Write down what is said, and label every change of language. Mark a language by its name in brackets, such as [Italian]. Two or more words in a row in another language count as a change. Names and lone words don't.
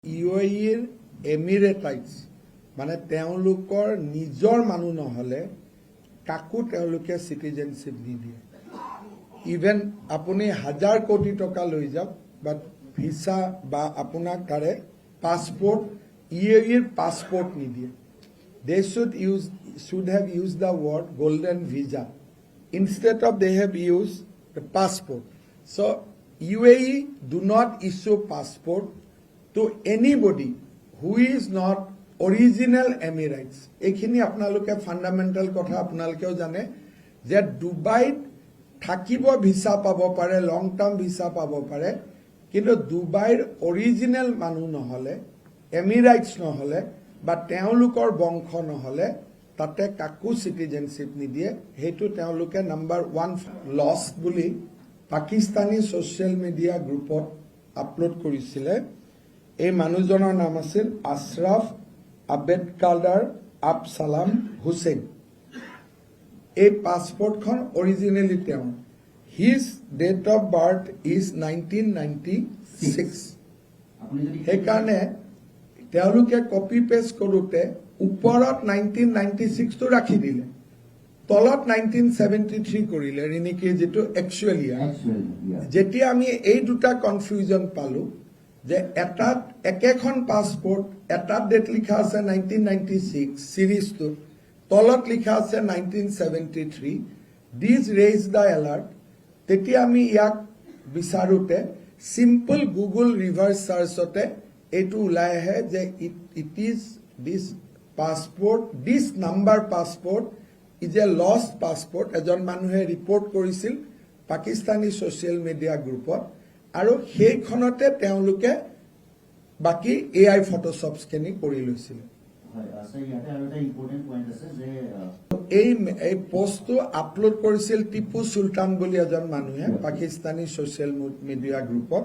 [Assamese] UAEৰ এমিৰেটাইটছ মানে তেওঁলোকৰ নিজৰ মানুহ নহলে কাকো তেওঁলোকে সিটিজেনশিপ নিদিয়ে ইভেন আপুনি 1000 কোটি টকা লৈ যাওক বাট ভিসা বা আপোনাক তাৰে পাসপোর্ট UAEৰ পাসপোর্ট নিদিয়ে [English] they should have used the word golden visa instead of they have used the passport so UAE do not issue passport to anybody who is not original Emirates. [Assamese] এখিনি আপোনালোকে ফান্ডামেন্টাল কথা আপোনালোকেও জানে যে দুবাইত থাকিব ভিসা পাব পাৰে [English] long term visa [Assamese] পাব পাৰে কিন্তু দুবাইৰ অৰিজিনাল মানুহ নহলে এমিৰাইটছ নহলে বা তেওঁলোকৰ বংশ নহলে তাতে কাকো সিটিজেনশিপ নিদিয়ে হেতু তেওঁলোকে নাম্বাৰ 1 লস বুলি পাকিস্তানী [English] social media [Assamese] গ্ৰুপত আপলোড কৰিছিলে এই মানুহজনৰ নাম আছিল আশৰাফ আবেদকাদাৰ আবসালাম হুসেন এই পাসপোর্টখন অরিজিনালি তেওঁ [English] his date of birth is [Assamese] 1996 সেইকাৰণে তেওঁলোকে [English] copy paste [Assamese] কৰোতে ওপৰত 1996 টো ৰাখি দিলে তলত 1973 কৰিলে ৰিনিকি যেটো একচুয়ালি যেতিয়া আমি এই দুটা কনফিউজন পালো যে এটাত একেখন পাসপোর্ট এটাত ডেট লিখা আছে 1996 সিরিজটো তলত লিখা আছে 1973 [English] this raise the alert [Assamese] তেতিয়া আমি ইয়াক বিচাৰোতে সিম্পল গুগল ৰিভাৰ্স সাৰ্চতে এটো ওলাই আহে যে [English] it is this passport this number passport is a lost passport [Assamese] এজন মানুহে ৰিপোর্ট কৰিছিল পাকিস্তানী [English] social media [Assamese] গ্ৰুপত আৰু সেইখনতে তেওঁলোকে বাকি [English] AI Photoshop scanning [Assamese] কৰি লৈছিল এই পোস্টটো আপলোড কৰিছিল টিপু সুলতান বুলি এজন মানুহে পাকিস্তানী [English] social media [Assamese] গ্ৰুপত